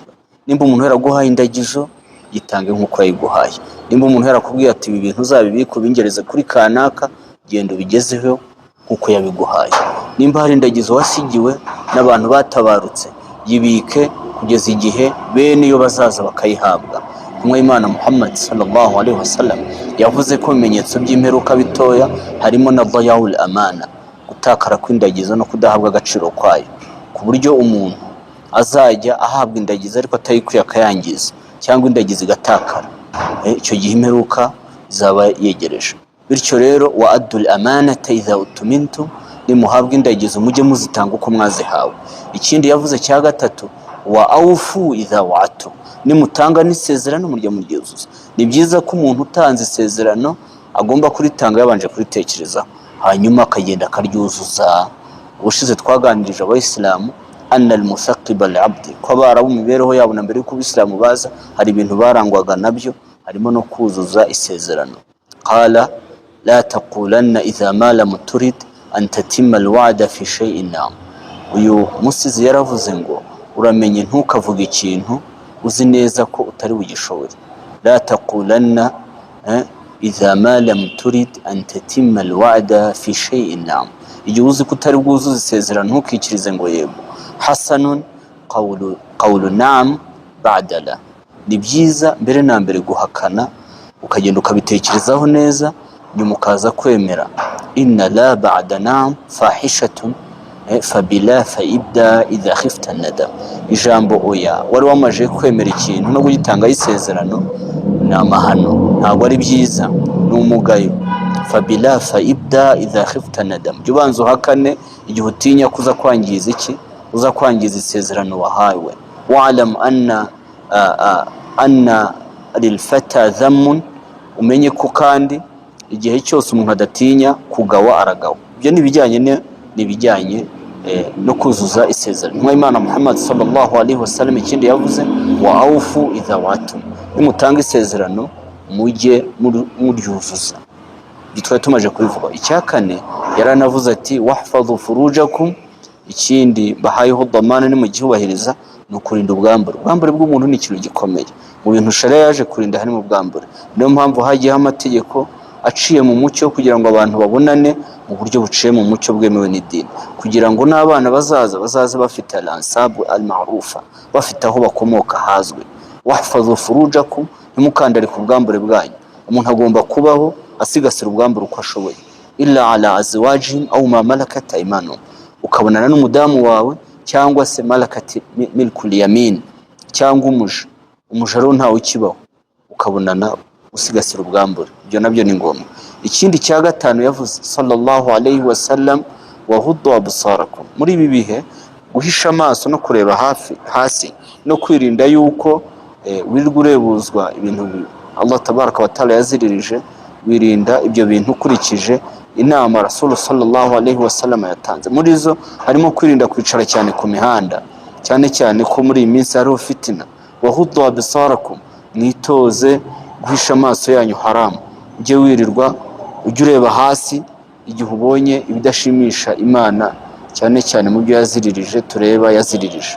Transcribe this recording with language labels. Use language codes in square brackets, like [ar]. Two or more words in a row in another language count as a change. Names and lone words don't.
[rw] Nimba umuntu yaraguhaye indagizo, gitange nk'uko yayiguhaye. Nimba umuntu yarakubwiye ati ibi bintu uzabibika ubingereze kuri kanaka, genda ubigezeho nk'uko yabiguhaye. Nimba hari indagizo wasigiwe n'abantu batabarutse, yibike kugeza igihe bene iyo bazaza bakayihabwa. Intumwa y'Imana Muhammad [ar] صلى الله عليه وسلم [rw] yavuze ko ibimenyetso by'imperuka bitoya harimo na [ar] ضياع الأمانة, [rw] gutakara kw'indagizo no kudahabwa agaciro kwayo, ku buryo umuntu azajya ahabwa indagizo ariko atayikwiye akayangiza, cyangwa indagizo igatakara. Icyo gihe imperuka zaba yegereje. Bityo rero, [ar] وأدوا الأمانة إذا اؤتمنتم, [rw] nimuhabwa indagizo mujye muzitanga uko mwazihawe. Ikindi yavuze cya gatatu, [ar] وأوفوا إذا وعدتم, [rw] nimutanga n'isezerano murya muryuzuza. Ni byiza ko umuntu utanze isezerano agomba kuritanga yabanje kuritekerezaho, hanyuma akagenda akaryuzuza. Ubushize twaganirije abayisilamu [ar] أن المثقب العبدي, [rw] ko abarabu mibereho yabo na mbere y'uko abisilamu baza hari ibintu barangwaga nabyo, harimo no kuzuza isezerano. [ar] قال لا تقولن إذا ما لم ترد أن تتم الوعد في شيء. [rw] Uyu musizi yaravuze ngo uramenye ntukavuga ikintu uzi neza ko utari bugishobore. [ar] لا تقولن إذا ما لم ترد أن تتم الوعد في شيء. [rw] Igihe uzi ko utari bwuzuze isezerano ntukikirize ngo yego, [ar] حسن قول نعم بعد لا. [rw] Ni byiza mbere na mbere guhakana ukagenda ukabitekerezaho neza nyuma ukaza kwemera. [ar] إن لا بعد نعم فاحشة فبلا فابدأ إذا خفت ندم. [rw] Ijambo oya wari wamaje kwemera ikintu no kugitanga isezerano ni amahano, ntabwo ari byiza, ni umugayo. [ar] فبلا فابدأ إذا خفت ندم. [rw] Jya ubanza uhakane igihe utinya kuza kwangiza iki, uza kwangiza isezerano wahawe. [ar] واعلم أن للفتى ذما, [rw] umenye ko kandi igihe cyose umuntu adatinya kugawa aragawa. Ibyo nibijyanye no kuzuza isezerano. Nk'Imana Muhammad [ar] صلى الله عليه وسلم [rw] ikindi yavuze [ar] وأوفوا إذا وعدتم, [rw] nimutanga isezerano mujye muryuzuza. Bitwaye tumaje kubivuga. Icyakane yaranavuze ati [ar] واحفظوا فروجكم, [rw] ikindi bahayeho dhamana ni mugihubahiriza no kurinda ubwambure. Ubwambure bw'umuntu ni ikintu gikomeye mu bintu sharia yaje kurinda harimo ubwambure. Niyo mpamvu hagiye amategeko aciye mu mucyo kugira ngo abantu babonane mu buryo buciye mu mucyo bwemewe n'idini, kugira ngo n'abana bazaze bafite [ar] الأنساب المعروفة, [rw] bafite aho bakomoka hazwi. [ar] واحفظوا فروجكم, [rw] nimukandare ku bwambure bwanyu. Umuntu agomba kubaho asigasira ubwambure uko ashoboye. [ar] إلا على أزواج أو ما ملكت أيمانهم, [rw] ukabonana n'umudamu wawe cyangwa se [ar] ملكة ملك اليمين, [rw] cyangwa umuja rero ntawe ukibaho, ukabonana usigasira ubwambure. Ibyo nabyo ni ngombwa. Ikindi cya gatanu yavuze [ar] صلى الله عليه وسلم واغضوا أبصاركم, [rw] muri ibi bihe guhisha amaso no kureba hasi no kwirinda yuko wirirwa urebuzwa ibintu [ar] الله تبارك وتعالى [rw] yaziririje. Wirinda ibyo bintu ukurikije inama Rasul [ar] صلى الله عليه وسلم [rw] yatanze. Muri zo harimo kwirinda kwicara cyane ku mihanda, cyane ko muri iyi minsi hariho fitina. [ar] واغضوا أبصاركم, [rw] mwitoze guhisha amaso yanyu haramu. Ujye wirirwa ujye ureba hasi igihe ubonye ibidashimisha Imana, cyane mu byo yaziririje tureba yaziririje.